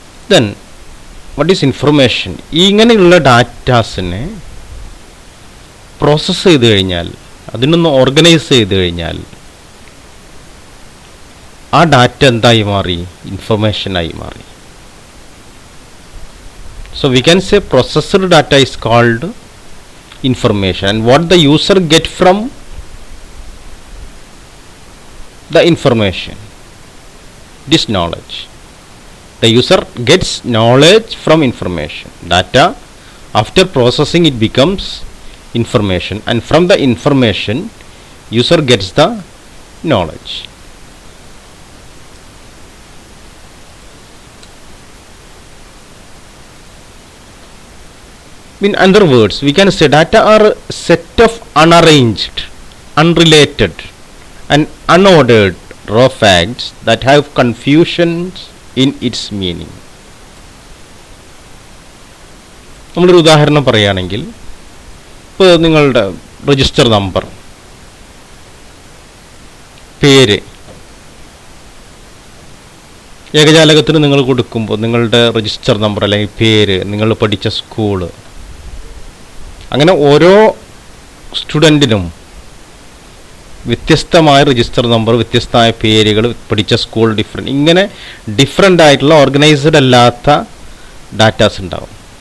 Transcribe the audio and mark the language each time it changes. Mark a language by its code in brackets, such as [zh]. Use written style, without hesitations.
[en] Then what is information? [ml] ഇങ്ങനെയുള്ള ഡാറ്റാസിനെ process ചെയ്ത് കഴിഞ്ഞാൽ, അതിനൊന്ന് ഓർഗനൈസ് ചെയ്ത് കഴിഞ്ഞാൽ ആ ഡാറ്റ എന്തായി മാറി, ഇൻഫർമേഷനായി മാറി. [en] So we can say processed data is called information, and what the user get from the information, this knowledge. The user gets knowledge from information. Data, after processing it becomes information, and from the information user gets the knowledge. In other words, we can say data are a set of unarranged, unrelated and unordered raw facts that have confusions in its meaning. [ml] നമ്മളൊരു ഉദാഹരണം പറയുകയാണെങ്കിൽ, ഇപ്പോൾ നിങ്ങളുടെ register number, പേര്, ഏകജാലകത്തിന് നിങ്ങൾ കൊടുക്കുമ്പോൾ നിങ്ങളുടെ register number അല്ലെങ്കിൽ പേര്, നിങ്ങൾ പഠിച്ച സ്കൂള്, അങ്ങനെ ഓരോ സ്റ്റുഡൻറ്റിനും വ്യത്യസ്തമായ രജിസ്റ്റർ നമ്പർ, വ്യത്യസ്തമായ പേരുകൾ, പഠിച്ച സ്കൂൾ ഡിഫറെൻറ്റ്, ഇങ്ങനെ ഡിഫറെൻ്റ് ആയിട്ടുള്ള ഓർഗനൈസ്ഡ് അല്ലാത്ത ഡാറ്റാസ് ഉണ്ടാവും.